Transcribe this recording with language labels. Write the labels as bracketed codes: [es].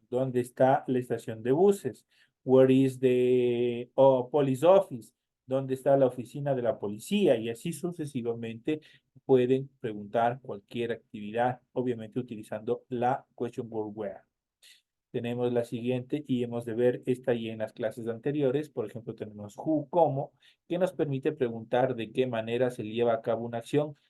[es] ¿Dónde está la estación de buses? [en] Where is the police office? [es] ¿Dónde está la oficina de la policía? Y así sucesivamente pueden preguntar cualquier actividad, obviamente utilizando la question word where. tenemos la siguiente y hemos de ver esta y en las clases anteriores. Por ejemplo, tenemos who, cómo, que nos permite preguntar de qué manera se lleva a cabo una acción.